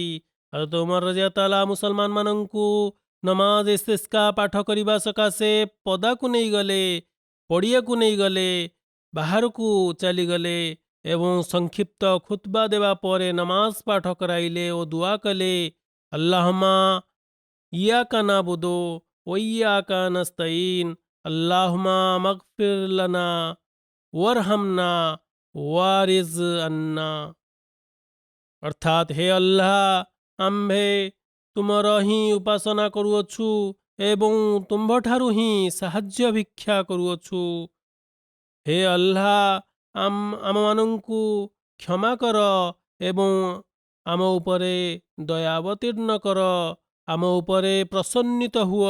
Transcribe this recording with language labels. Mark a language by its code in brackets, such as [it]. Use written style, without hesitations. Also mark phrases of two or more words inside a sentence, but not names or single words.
[or] ହଜରତ ଉମର ରଜିୟତାଲା ମୁସଲମାନମାନଙ୍କୁ ନମାଜ ଇସ୍ତିସ୍କା ପାଠ କରିବା ସକାଶେ ପଦାକୁ ନେଇଗଲେ, ପଡ଼ିଆକୁ ନେଇଗଲେ, ବାହାରକୁ ଚାଲିଗଲେ ଏବଂ ସଂକ୍ଷିପ୍ତ ଖୁତବା ଦେବା ପରେ ନମାଜ ପାଠ କରାଇଲେ ଓ ଦୁଆ କଲେ, [ar] اللهم إياك نعبد وإياك نستعين اللهم اغفر لنا وارحمنا وارض عنا. [or] ଅର୍ଥାତ୍ ହେ ଆଲ୍ଲାହ, ଆମ୍ଭେ ତୁମର ହିଁ ଉପାସନା କରୁଅଛୁ ଏବଂ ତୁମ୍ଭଠାରୁ ହିଁ ସାହାଯ୍ୟ ଭିକ୍ଷା କରୁଅଛୁ। ହେ ଆଲ୍ଲାହ, ଆମମାନଙ୍କୁ କ୍ଷମା କର ଏବଂ ଆମ ଉପରେ ଦୟା ଅବତୀର୍ଣ୍ଣ କର, ଆମ ଉପରେ ପ୍ରସନ୍ନିତ ହୁଅ।